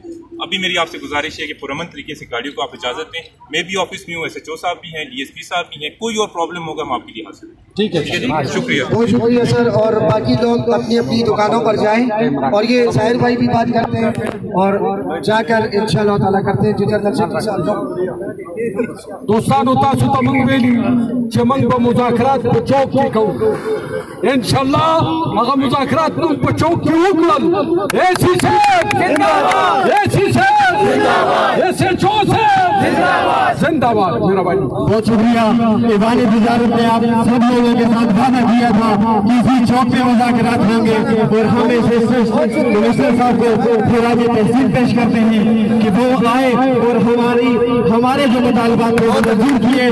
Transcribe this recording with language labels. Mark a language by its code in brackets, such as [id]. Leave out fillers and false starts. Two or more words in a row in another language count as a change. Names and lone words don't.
[ur] ابھی میری آپ سے گزارش ہے کہ پرامن طریقے سے گاڑیوں کو آپ اجازت دیں. میں بھی آفس میں ہوں, SHO صاحب بھی ہیں, DSP صاحب بھی ہیں. کوئی اور پرابلم ہوگا ہم آپ کے لیے حاصل. ٹھیک ہے, شکریہ, بہت شکریہ سر. اور باقی لوگ اپنی اپنی دکانوں پر جائیں, اور یہ ظاہر بھائی بھی بات کرتے ہیں, اور جا کر [ar] انشاءاللہ تعالیٰ [ur] کرتے ہیں. جنرل سیکرٹری صاحب [ps] دوستانو تاسو ته موږ ویلي چې موږ به مذاکرات په چوک کې کوو. انشاءالله هغه مذاکرات موږ په چوک کې وکړل. [ur] AC صاحب زنده‌باد, AC صاحب زنده‌باد, SHO صاحب زندہ باد. میرا بھائی بہت شکریہ. ایوان تجارت نے آپ سب لوگوں کے ساتھ وعدہ کیا تھا کسی چوک پہ مذاکرات ہوں گے, اور ہم کمشنر صاحب کو خراج تحسین پیش کرتے ہیں کہ وہ آئے اور ہمارے جو مطالبات کو منظور کیے.